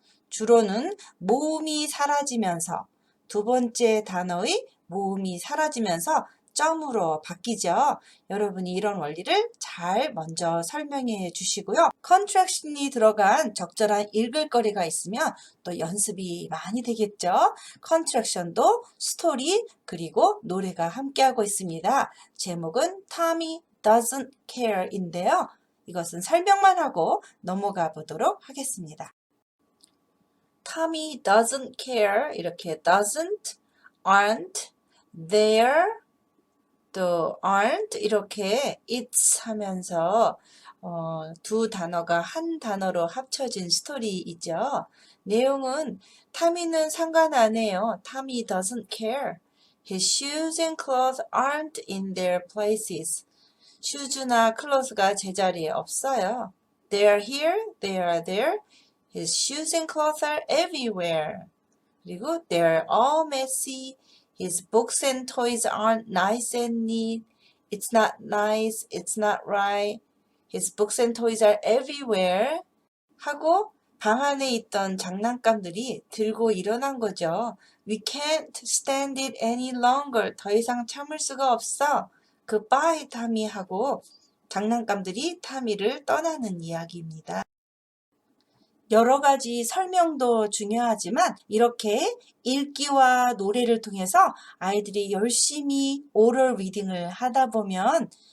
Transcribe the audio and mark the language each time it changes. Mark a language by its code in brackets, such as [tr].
[ko] 주로는 모음이 사라지면서 두 번째 단어의 모음이 사라지면서 점으로 바뀌죠. 여러분이 이런 원리를 잘 먼저 설명해 주시고요. 컨트랙션이 들어간 적절한 읽을거리가 있으면 또 연습이 많이 되겠죠. 컨트랙션도 스토리 그리고 노래가 함께하고 있습니다. 제목은 Tommy Doesn't Care인데요. 이것은 설명만 하고 넘어가 보도록 하겠습니다. Tommy doesn't care 이렇게 doesn't, aren't, there, 또 aren't 이렇게 it's 하면서 두 단어가 한 단어로 합쳐진 스토리이죠. 내용은 타미는 상관 안 해요. [en] Tommy doesn't care. His shoes and clothes aren't in their places. [ko] 슈즈나 클로스가 제자리에 없어요. [en] They are here, they are there. His shoes and clothes are everywhere. [ko] 그리고 [en] they are all messy. His books and toys aren't nice and neat. It's not nice, it's not right. His books and toys are everywhere. [ko] 하고 방 안에 있던 장난감들이 들고 일어난 거죠. [en] We can't stand it any longer. [ko] 더 이상 참을 수가 없어. Goodbye, 타미 하고 장난감들이 타미를 떠나는 이야기입니다. 여러 가지 설명도 중요하지만 이렇게 읽기와 노래를 통해서 아이들이 열심히 오럴 리딩을 하다 보면